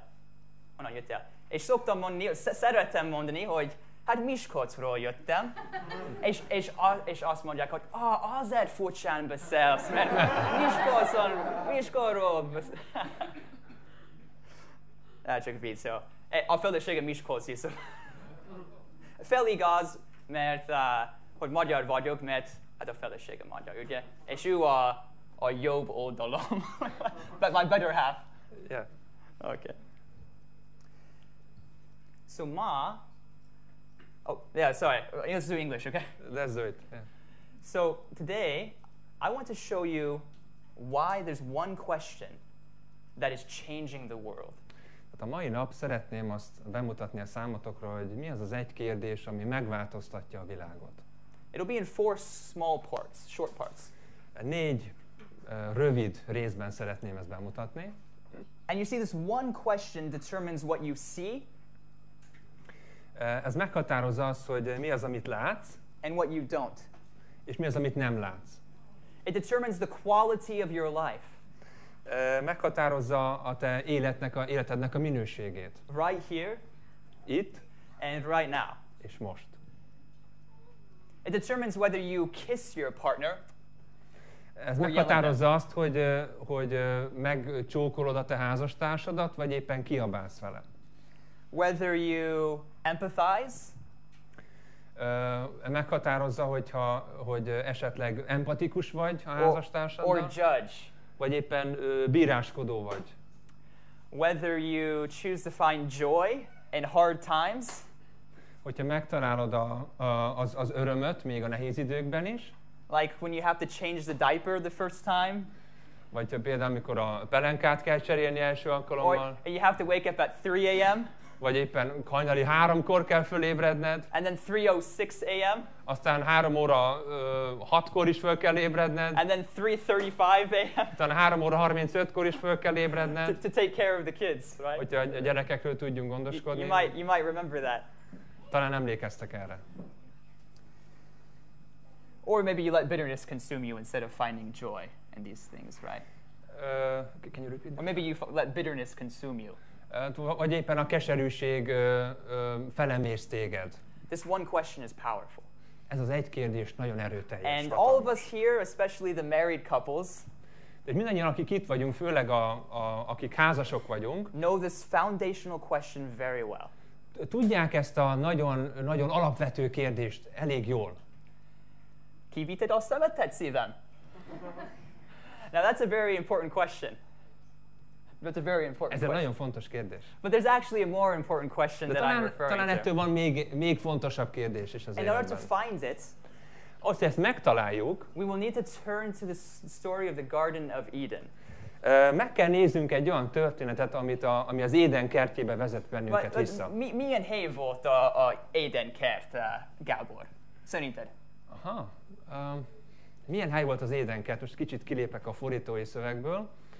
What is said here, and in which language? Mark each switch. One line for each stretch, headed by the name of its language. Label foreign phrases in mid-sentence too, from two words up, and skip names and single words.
Hungarian: És szoktam mondani, szeretem mondani, hogy hát Miskolcról jöttem, és azt mondják, hogy azért furcsán beszélsz, mert Miskolcról beszélsz. Csak vicc, szóval. A feleségem Miskolci, szóval. Félig az, mert hogy magyar vagyok, mert hát a feleségem magyar, ugye? És ő a jobb oldalom.
English: But my better half. Yeah. Okay. So sorry. Let's do English, okay? Let's do it. Yeah. So today, I want to show you why there's one question that is changing the world.
Hungarian: A mai nap szeretném azt bemutatni a számotokra, hogy mi az az egy kérdés, ami megváltoztatja a világot.
English: It'll be in 4 small parts, short parts.
Hungarian: 4 rövid részben szeretném ezt bemutatni.
English: And you see, this one question determines what you see.
Hungarian: Ez meghatározza azt, hogy mi az, amit látsz,
English: and what you don't.
Hungarian: És mi az, amit nem látsz.
English: It determines the quality of your life.
Hungarian: Meghatározza a te életednek a minőségét.
English: Right here.
Hungarian: Itt.
English: And right now.
Hungarian: És most.
English: It determines whether you kiss your partner.
Hungarian: Ez meghatározza azt, hogy megcsókolod a te házastársadat, vagy éppen kiabálsz vele.
English: Whether you empathize.
Hungarian: Meghatározza, hogy esetleg empatikus vagy a házastársaddal.
English: Or judge.
Hungarian: Vagy éppen bíráskodó vagy.
English: Whether you choose to find joy in hard times.
Hungarian: Hogyha megtalálod az örömöt még a nehéz időkben is.
English: Like when you have to change the diaper the first time.
Hungarian: Vagy például, amikor a pelenkát kell cserélni első alkalommal.
English: Or you have to wake up at 3 a.m.
Hungarian: Vagy éppen hajnali 3-kor kell fölébredned.
English: And then 3:06 a.m.
Hungarian: Aztán 3 óra 6-kor is föl kell ébredned.
English: And then 3:35 a.m.
Hungarian: Aztán 3 óra 35-kor is föl kell ébredned.
English: To take care of the kids, right?
Hungarian: Hogyha a gyerekekről tudjunk gondoskodni.
English: You might remember that.
Hungarian: Talán emlékeztek erre.
English: Or maybe you let bitterness consume you instead of finding joy in these things, right? Can you repeat that? Or maybe you let bitterness consume you.
Hungarian: Vagy éppen a keserűség felemész téged.
English: This one question is powerful.
Hungarian: Ez az egy kérdés nagyon erőteljes.
English: And all of us here, especially the married couples,
Hungarian: és mindannyian, akik itt vagyunk, főleg akik házasok vagyunk,
English: know this foundational question very well.
Hungarian: Tudják ezt a nagyon, nagyon alapvető kérdést elég jól. Kivitted a szemetet, szívem?
English: Now that's a very important question. That's a very important
Hungarian: Ez egy nagyon fontos kérdés.
English: But there's actually a more important question that I'm referring to.
Hungarian: Talán ettől van még fontosabb kérdés is az életben.
English: In order to find it,
Hungarian: azt, hogy ezt megtaláljuk,
English: we will need to turn to the story of the Garden of Eden.
Hungarian: Meg kell néznünk egy olyan történetet, ami az Éden kertjébe vezet bennünket vissza. Milyen hely volt a Éden kert, Gábor? Szerinted? Aha. Milyen hely volt az Éden kert? Most kicsit kilépek a fordítói szövegből.